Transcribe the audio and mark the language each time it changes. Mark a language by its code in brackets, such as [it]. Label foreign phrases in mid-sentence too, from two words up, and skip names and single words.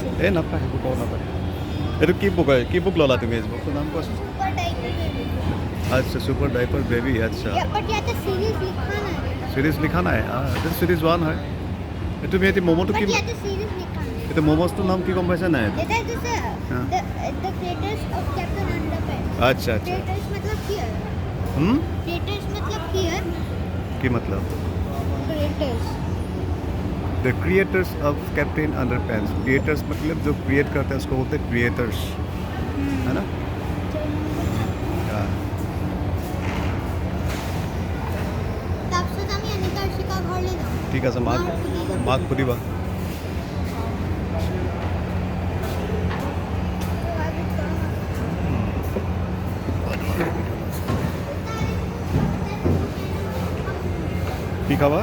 [as] এই নাপায় সেইবোৰ ক'ব নাপায় এইটো কি বুক ল'লা তুমি এই বুকটোৰ নাম কোৱাচোন সুপার টাইপৰ বেবি আচ্ছা সুপাৰ ডাইপাৰ বেবি আচ্ছা ইয়াতে সিরিজ লিখা নাই চিৰিজ লিখা নাই এইটো [en] series one [as] হয় তুমি এতিয়া ম'ম'টো কি ইয়াতে সিরিজ লিখা নাই এতিয়া ম'ম'জটোৰ নাম কি গম পাইছা নাই এটা দিছে the creators of Captain Underpants আচ্ছা আচ্ছা [en] creators मतलब here creators मतलब here [as] কি মতলব [en] creators [hi] द क्रिएटर्स ऑफ कैप्टन अंडरपैंट्स क्रिएटर्स मतलब जो क्रिएट करते हैं उसको बोलते हैं क्रिएटर्स है ना हाँ [as] তাৰপিছত আমি এনেকা শিকা ঘৰলৈ যাম ঠিক আছে মাক সুধিবা কি খাবা